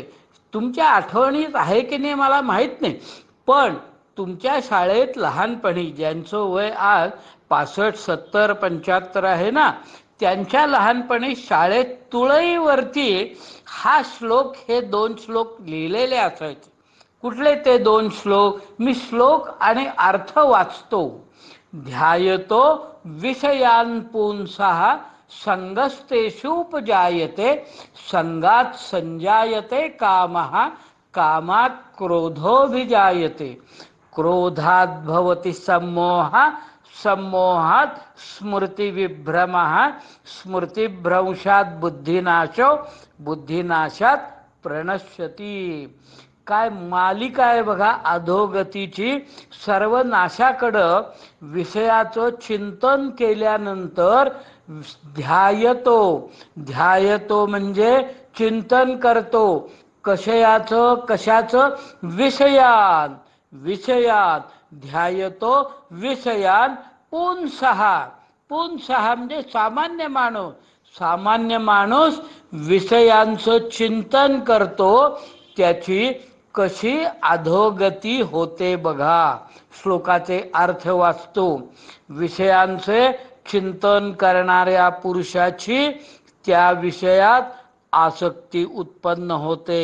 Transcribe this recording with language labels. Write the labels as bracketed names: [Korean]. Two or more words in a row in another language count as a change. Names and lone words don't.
[Marathi] तुमच्या आठवणीत आहे की नाही मला माहीत नाही, पण तुमच्या शाळेत लहानपणी ज्यांचं वय आज 65, 70, 75 आहे ना, त्यांच्या लहानपणी शाळेत तुळईवरती हा श्लोक, हे 2 श्लोक लिहिलेले असायचे. कुठले ते 2 श्लोक? मी श्लोक आणि अर्थ वाचतो. [Sanskrit] ध्यायतो विषयान् पुंसः संगस्तेषुपजायते संगात संजायते कामः कामात् क्रोधोभिजायते क्रोधात् भवति सम्मोहः सम्मोहात् स्मृतिविभ्रमः स्मृतिभ्रंशात् बुद्धिनाशो बुद्धिनाशात् प्रणश्यति. [Marathi] काय मालिका आहे बघा अधोगतीची. सर्व नाशाकडं विषयाचं चिंतन केल्यानंतर ध्यायतो. ध्यायतो म्हणजे चिंतन करतो. कशाचं? विषयान. विषयात [Sanskrit] ध्यायतो विषयान पुंसः. [Marathi] पुंसः म्हणजे सामान्य माणूस. सामान्य माणूस विषयांचं चिंतन करतो, त्याची कशी अधोगती होते बघा. श्लोकाचे अर्थ वाचतो. विषयांचे चिंतन करणाऱ्या पुरुषाची त्या विषयात आसक्ती उत्पन्न होते.